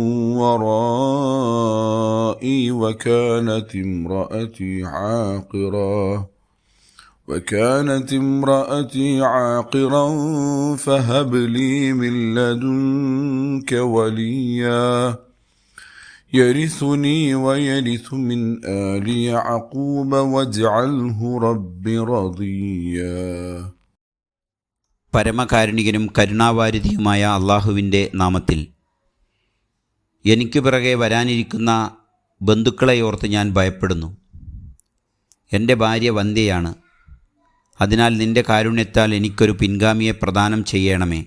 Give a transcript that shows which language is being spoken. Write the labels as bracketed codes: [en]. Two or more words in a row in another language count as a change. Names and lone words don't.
[ar] ورائي وكانت امرأتي عاقرا فهب لي من لدنك وليا يرثني ويرث من آل يعقوب واجعله رب رضيا. [ml] പരമകാരുണികനും കരുണാവാരിധിയുമായ അള്ളാഹുവിൻ്റെ നാമത്തിൽ. എനിക്ക് പിറകെ വരാനിരിക്കുന്ന ബന്ധുക്കളെയോർത്ത് ഞാൻ ഭയപ്പെടുന്നു. എൻ്റെ ഭാര്യ വന്ധ്യയാണ്. അതിനാൽ നിൻ്റെ കാരുണ്യത്താൽ എനിക്കൊരു പിൻഗാമിയെ പ്രദാനം ചെയ്യണമേ.